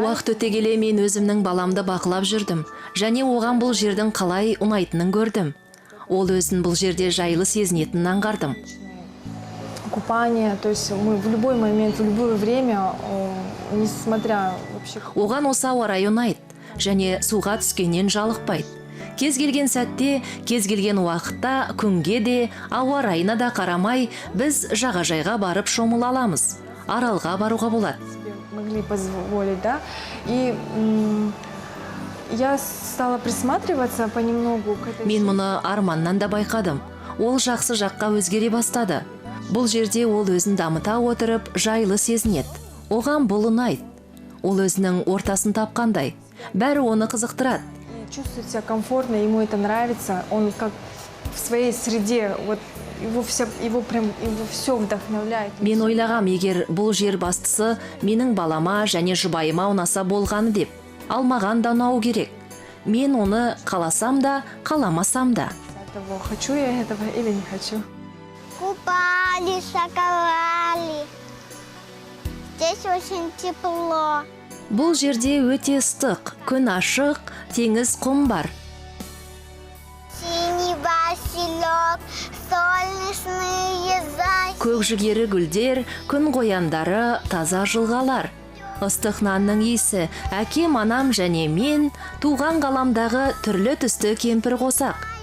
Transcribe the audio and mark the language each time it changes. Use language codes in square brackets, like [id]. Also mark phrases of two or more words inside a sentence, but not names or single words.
[kk] Уақыт өте келе мен өзімнің баламды бақылап жүрдім, және оған бұл жердің қалай ұнайтынын көрдім. Ол өзін бұл жерде жайлы сезінетінін аңғардым. [ru] Купание, то есть мы в любой момент, в любое время, несмотря вообще... [kk] Оған осы ауа райы ұнайды, және суға түскеннен жалықпайды. Кез келген сәтте, кез келген уақытта, күнге де, ауа райына да қарамай, біз жағажайға барып шомыла аламыз. Аралға баруға болады. [ru] Могли позволить, да? И я стала присматриваться понемногу к этой... [kk] Мен мұны арманнан да байқадым. Ол жақсы жаққа өзгере бастады. Бұл жерде ол өзін дамыта отырып, жайлы сезінеді. Оған бұл ұнайды. Ол өзінің ортасын тапқандай. Бәрі оны қызықтырады. [ru] Чувствует себя комфортно, ему это нравится. Он как в своей среде, вот его все вдохновляет. [kk] Мен ойлағам, егер бұл жер бастысы менің балама және жұбайыма ұнаса болғаны деп. Алмаған да ұнау керек. Мен оны қаласам да, қаламасам да. [ru] Хочу я этого или не хочу. Купались, шаковали. Здесь очень тепло. [kk] Бұл жерде өте ыстық, күн ашық, теңіз құм бар. [ru] Синий василек, солнечные зайцы. [kk] Көк жүгері гүлдер, күн қояндары, таза жылғалар. Ыстық нанның иісі, әкем, анам және мен туған ғаламдағы түрлі түсті кемпір қосақ.